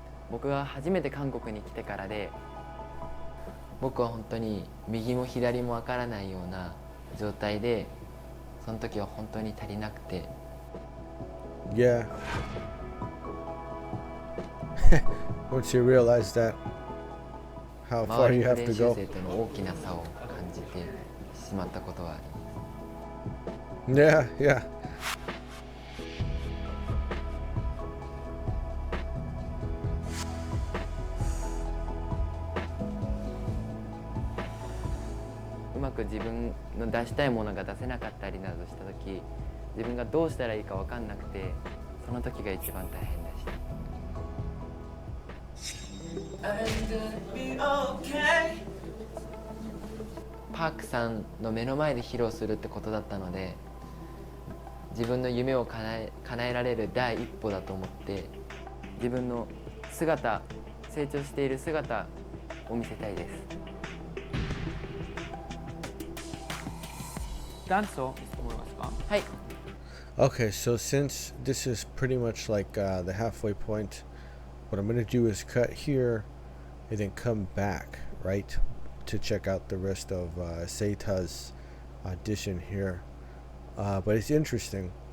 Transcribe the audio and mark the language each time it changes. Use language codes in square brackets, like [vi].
[ja] 僕が初めて韓国に来てからで、僕は本当に右も左もわからないような状態で、その時は本当に足りなくて。 [en] Yeah. Once you realize that, how far you have to go. [ja] 周りの練習生との大きな差を感じてしまったことはあります。 [en] Yeah, yeah. [ja] うまく自分の出したいものが出せなかったりなどした時、自分がどうしたらいいか分かんなくて、その時が一番大変でした。パークさんの目の前で披露するってことだったので、自分の夢を叶えられる第一歩だと思って、自分の姿、成長している姿を見せたいです。ダンスを見せてもらえますか？はい。 [en] Okay, so since this is pretty much like the halfway point, what I'm going to do is cut here and then come back, right, to check out the rest of Seita's audition here. But it's interesting.